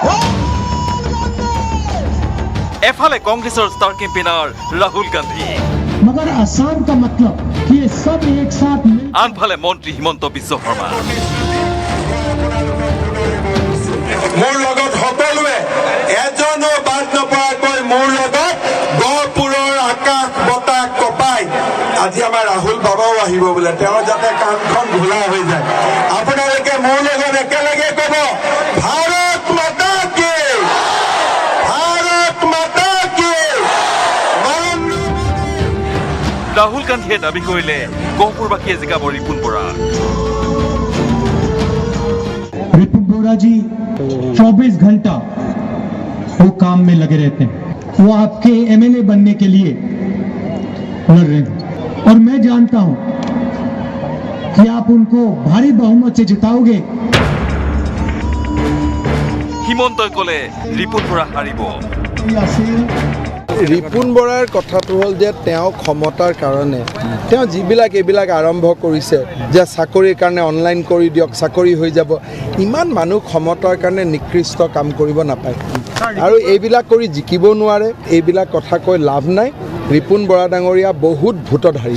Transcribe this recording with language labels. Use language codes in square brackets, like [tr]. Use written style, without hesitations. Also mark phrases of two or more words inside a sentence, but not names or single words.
[as] এফালে কংগ্ৰেছৰ [en] star campaigner [as] ৰাহুল গান্ধী, [hi] मगर आसाम का मतलब कि ये सब एक साथ मिल [as] আনফালে মন্ত্ৰী হিমন্ত বিশ্ব শৰ্মা মোৰ লগত সকলোৱে এজনো বাদ নপৰাকৈ মোৰ লগত গহপুৰৰ আকাশ বতাহ কপাই আজি আমাৰ ৰাহুল বাবাও আহিব বোলে তেওঁ যাতে কাণখন ঘোলা হৈ যায় আপোনালোকে মোৰ লগত একেলগে ক'ব [hi] भारत माता की भारत माता की [as] ৰাহুল গান্ধীয়ে দাবী কৰিলে গহপুৰবাসীয়ে জিকাব ৰিপুণ বৰা [hi] रिपुन बोरा जी 24 घंटा वो काम में लगे रहते हैं वो आपके एमएलए बनने के लिए लड़ रहे हैं और मैं जानता हूं कि आप उनको भारी बहुमत से जिताओगे [as] হিমন্তই ক'লে ৰিপুণ বৰা হাৰিব ৰিপুণ বৰাৰ কথাটো হ'ল যে তেওঁ ক্ষমতাৰ কাৰণে তেওঁ যিবিলাক এইবিলাক আৰম্ভ কৰিছে যে চাকৰিৰ কাৰণে অনলাইন কৰি দিয়ক চাকৰি হৈ যাব ইমান মানুহ ক্ষমতাৰ কাৰণে নিকৃষ্ট কাম কৰিব নাপায় আৰু এইবিলাক কৰি জিকিব নোৱাৰে এইবিলাক কথা কৈ লাভ নাই ৰিপুণ বৰা ডাঙৰীয়া বহুত ভূতধাৰী